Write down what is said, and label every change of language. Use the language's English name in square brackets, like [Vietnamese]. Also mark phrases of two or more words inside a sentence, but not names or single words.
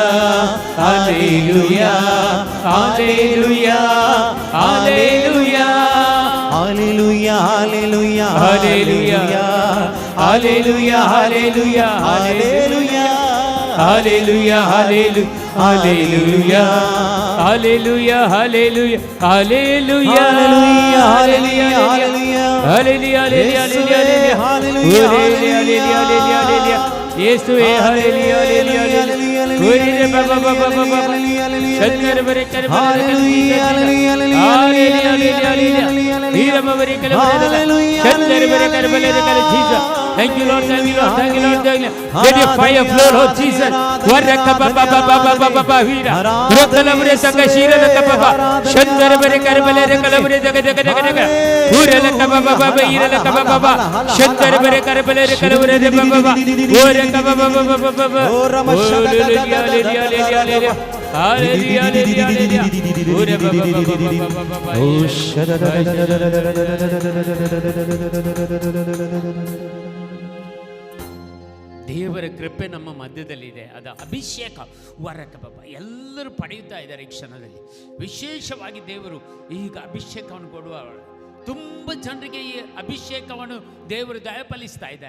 [English] ಹಲ್ಲೆಲೂಯಾ ಹಲ್ಲೆಲೂಯಾ ಹಲ್ಲೆಲೂಯಾ ಹಲ್ಲೆಲೂಯಾ ಹಲ್ಲೆಲೂಯಾ ಹಲ್ಲೆಲೂಯಾ ಹಲ್ಲೆಲೂಯಾ ಹಲ್ಲೆಲೂಯಾ ಹಲ್ಲೆಲೂಯಾ Hallelujah, hallelujah, hallelujah, hallelujah, hallelujah, hallelujah, hallelujah, hallelujah, hallelujah, hallelujah, ಯೇಸುವೇ hallelujah, hallelujah, ಕೋರಿರೆ ಬಾಬಾ ಬಾಬಾ ಬಾಬಾ ಶಂಕರ ಬರೆ ಕರ hallelujah, hallelujah, ವೀರಮ ಬರೆ ಕರ ಶಂಕರ ಬರೆ ಕರ ಬಲೆ ಕರ ಜೀಸಸ್. Thank you, Lord. Thank you, Lord. Thank you, Lord. Thank you. Let your fire flow, Lord Jesus. Waraka baba baba baba baba hira. Rokalamre saka shira laka baba. Shandar bare karbale rekalamre daga daga daga daga. Pura laka baba baba hira laka baba baba. Shandar bare karbale rekalamre daga baba baba. Waraka baba baba baba baba. Oh ramashada daga daga daga. Hallelujah, hallelujah, hallelujah. Pura baba baba baba baba. Oh shada daga daga daga. [Kannada] ದೇವರ ಕೃಪೆ ನಮ್ಮ ಮಧ್ಯದಲ್ಲಿದೆ. ಅದು ಅಭಿಷೇಕ ವರಕ ಬಾಬಾ ಎಲ್ಲರೂ ಪಡೆಯುತ್ತಾ ಇದ್ದಾರೆ ಈ ಕ್ಷಣದಲ್ಲಿ. ವಿಶೇಷವಾಗಿ ದೇವರು ಈಗ ಅಭಿಷೇಕವನ್ನು ಕೊಡುವ ತುಂಬ ಜನರಿಗೆ ಈ ಅಭಿಷೇಕವನ್ನು ದೇವರು ದಯಪಾಲಿಸ್ತಾ ಇದ್ದಾರೆ.